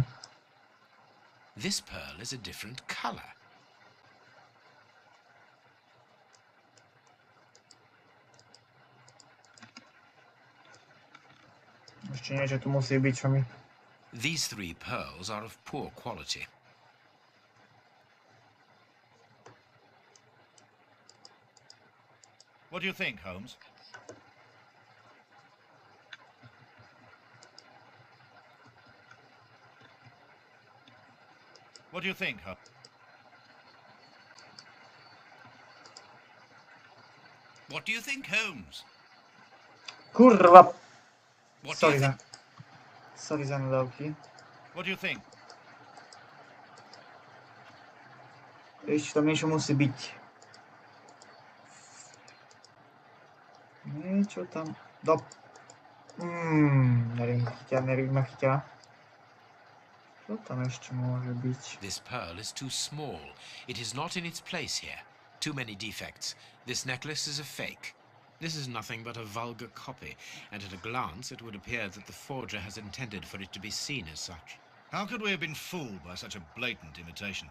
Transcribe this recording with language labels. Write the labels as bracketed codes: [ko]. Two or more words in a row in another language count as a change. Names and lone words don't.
[en] This pearl is a different color. [sk] Ešte niečo tu musí byť, čo mi... [en] These 3 pearls are of poor quality. What do you think, Holmes? What do you think, Holmes? What do you think, Holmes? [sk] Kurva! [en] What do you think? [sk] Sorry za nadávky. [en] What do you think? [sk] Ešte tam niečo musí byť. Niečo tam... Neviem ma chytia. Čo tam ešte môže byť? [en] This pearl is too small. It is not in its place here. Too many defects. This necklace is a fake. This is nothing but a vulgar copy, and at a glance it would appear that the forger has intended for it to be seen as such. How could we have been fooled by such a blatant imitation?